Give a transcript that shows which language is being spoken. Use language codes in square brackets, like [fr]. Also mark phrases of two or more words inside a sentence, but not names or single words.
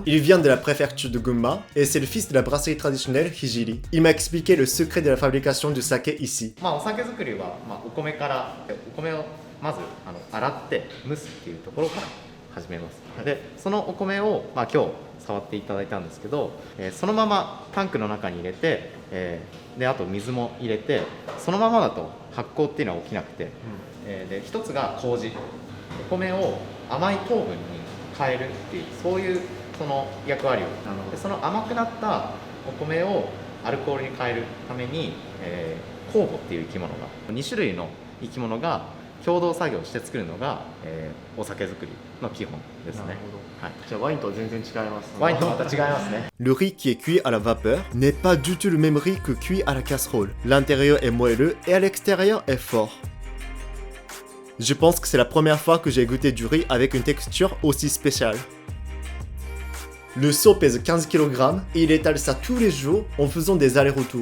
[fr] Il vient de la préfecture de Gunma et c'est le fils de la brasserie traditionnelle Hijiri. Il m'a expliqué le secret de la fabrication du saké ici. [ja] お酒作りは、お米からお米をまず洗って蒸すっていうところから始めます。でそのお米を、今日触っていただいたんですけど、そのままタンクの中に入れて、であと水も入れて、そのままだと発酵っていうのは起きなくて、で一つが麹。お米を甘い糖分に変えるっていうそういうその役割をでその甘くなったお米をアルコールに変えるために、酵母っていう生き物が2種類の生き物が共同作業して作るのが、お酒作りの基本ですね。はい。じゃあワインと全然違います。ワインとまた違いますね。 [fr] Le riz qui est cuit à la vapeur n'est pas du tout le même riz que cuit à la casserole. L'intérieur est moelleux et à l'extérieur est fort. Je pense que c'est la première fois que j'ai goûté du riz avec une texture aussi spéciale. Le seau pèse 15 kg et il étale ça tous les jours en faisant des allers-retours.